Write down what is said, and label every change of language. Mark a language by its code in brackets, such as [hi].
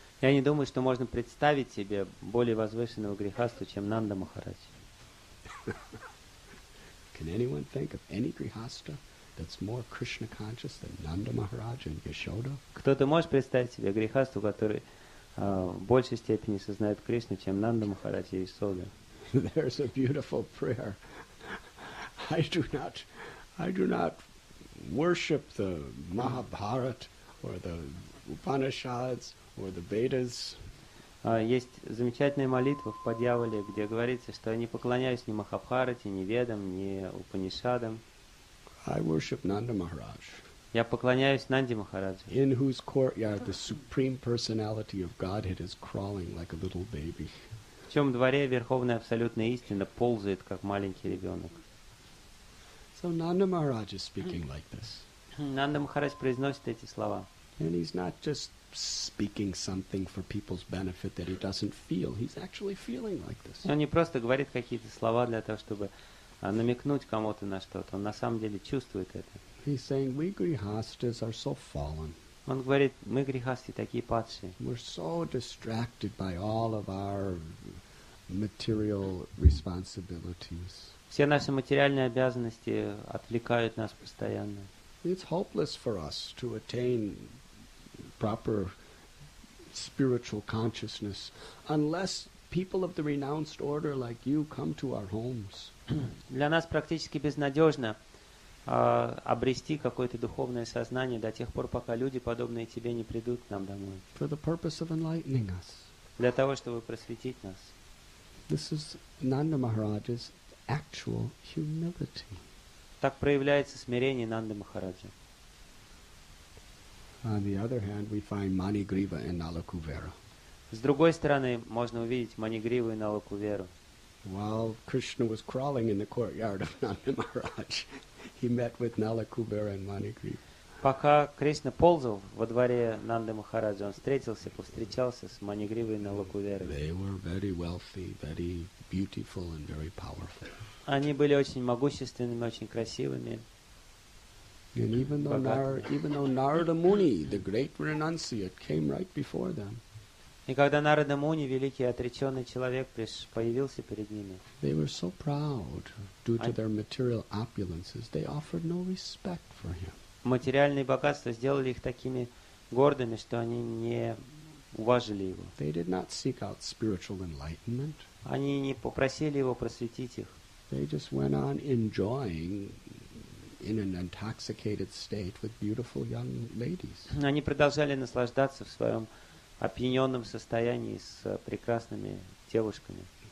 [ru] Я не думаю, что можно представить себе более возвышенного грехасту, чем Нанда Махарадж. [en] Can anyone think of any grihastha that's more Krishna conscious than Nanda Maharaj and Yashoda? [ru] Кто-то может представить себе грехасту, который в большей степени сознает Кришну, чем Нанда Махарадж и Исода? [en] There's a beautiful prayer. I do not worship the Mahabharata or the Upanishads or the Vedas. [ru] Есть замечательная молитва в Падьявале, где говорится, что я не поклоняюсь ни Махабхарате, ни Ведам, ни Упанишадам. [en] I worship Nanda Maharaj. [ru] Я поклоняюсь Нанде Махараджу, [en] In whose courtyard the supreme personality of Godhead is crawling like a little baby. [ru] в чем дворе Верховная Абсолютная Истина ползает, как маленький ребенок. [en] So Nanda Maharaj is speaking like this. [ru] Нанда Махарадж произносит эти слова. [en] And he's not just speaking something for people's benefit that he doesn't feel. He's actually feeling like this. [ru] Он не просто говорит какие-то слова для того, чтобы намекнуть кому-то на что-то. Он на самом деле чувствует это. [en] He's saying, we grihastas are so fallen. [ru] Он говорит, мы грехасты такие падшие. [en] We're so distracted by all of our material responsibilities. [ru] Все наши материальные обязанности отвлекают нас постоянно. [en] It's hopeless for us to attain proper spiritual consciousness unless people of the renounced order like you come to our homes. [ru] Для нас практически безнадежно обрести какое-то духовное сознание до тех пор, пока люди, подобные тебе, не придут к нам домой. [en] For the purpose of enlightening us. [ru] Для того, чтобы просветить нас. [en] This is Nanda Maharaj's actual humility. [ru] Так проявляется смирение Нанды Махараджа. [en] On the other hand, we find Manigriva and Nalakuvera. [ru] С другой стороны, можно увидеть Манигриву и Налакуверу. [en] While Krishna was crawling in the courtyard of Nanda Maharaj, he met with Nalakuvera and Manigriva. [ru] Пока Кришна ползал во дворе Нанды Махараджа, он повстречался с Манигривой и Налакуверой. [en] They were very wealthy, very beautiful, and very powerful. [ru] Они были очень могущественными, очень красивыми. [en] And even though Narada Muni, the great renunciate, came right before them, [ru] И когда Нарада Муни, великий отреченный человек, появился перед ними, [en] they were so proud due to their material opulences, they offered no respect for him. [ru] материальные богатства сделали их такими гордыми, что они не уважили его. [en] They did not seek out spiritual enlightenment. [ru] Они не попросили его просветить их. [en] They just went on enjoying in an intoxicated state with beautiful young ladies. [ru] Они продолжали наслаждаться в своем опьяненном состоянии с прекрасными девушками.